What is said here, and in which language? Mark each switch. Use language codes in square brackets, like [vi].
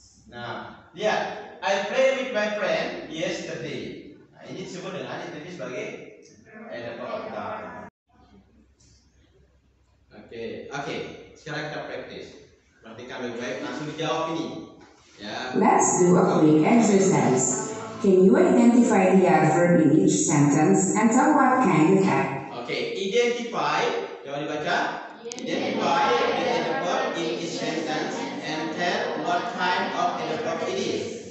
[id] Nah, lihat, [en] I play with my friend yesterday. [id] Nah, ini disebut dengan yesterday sebagai adverb optan. Oke. Sekarang kita praktis. Perhatikan baik-baik, langsung dijawab ini. Ya. [en] Let's do a quick exercise. Can you identify the adverb in each sentence and tell what kind of act? [id] Oke, identify. Coba dibaca. [en] Identify the adverb in each sentence and tell what kind of adverb it is.